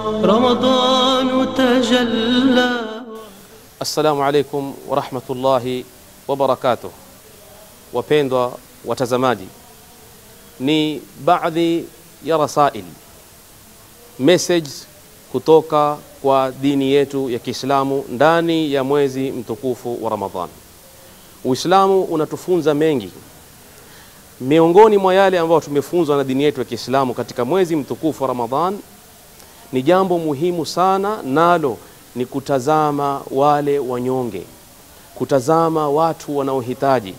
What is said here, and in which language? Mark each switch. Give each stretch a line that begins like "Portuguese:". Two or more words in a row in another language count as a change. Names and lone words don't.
Arabic: رمضان تجلى. السلام عليكم ورحمة الله وبركاته.
Swahili: Wapendwa watazamaji, ni baadhi ya rasail message kutoka kwa dini yetu ya Kiislamu ndani ya mwezi mtukufu wa Ramadhan. Uislamu unatufunza mengi. Miongoni mwa yale ambayo tumefunzwa na dini yetu ya Kiislamu katika mwezi mtukufu wa Ramadhan ni jambo muhimu sana, nalo ni kutazama wale wanyonge, kutazama watu wanaohitaji.